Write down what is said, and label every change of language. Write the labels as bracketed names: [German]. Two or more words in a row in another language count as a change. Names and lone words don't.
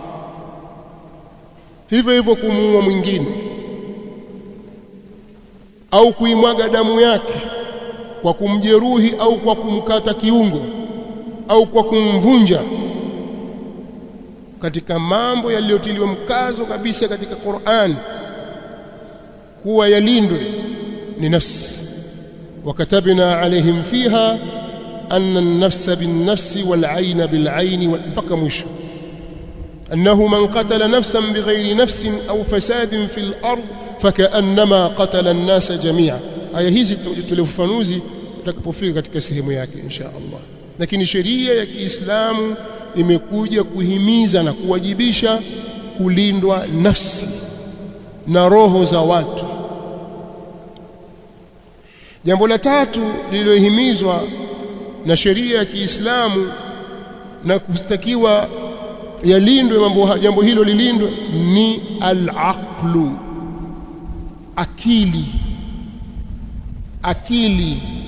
[Swahili] Hivyo hivyo kumuua mwingine au kuimwaga damu yake kwa kumjeruhi au kwa kumkata kiungo au kwa kumvunja, katika mambo yaliyotiliwa mkazo kabisa katika Qur'an kuwa yalindwe ni nafsi. [Arabic] وكتبنا عليهم فيها أن النفس بالنفس والعين بالعين [Swahili] mpaka mwisho, [Arabic] أنه من قتل نفسا بغير نفس أو فساد في الأرض فكأنما قتل الناس جميعا. [Swahili] Aya hizi tulifafanuzi tutakapofika katika sehemu yake [Arabic] إن شاء الله. [Swahili] Lakini sheria ya Kiislamu imekuja kuhimiza na kuwajibisha kulindwa nafsi na roho za watu. Jambo la tatu lililohimizwa na sheria ya Kiislamu na kustakiwa yalindwe jambo hilo lilindwe ni al-aqlu, akili.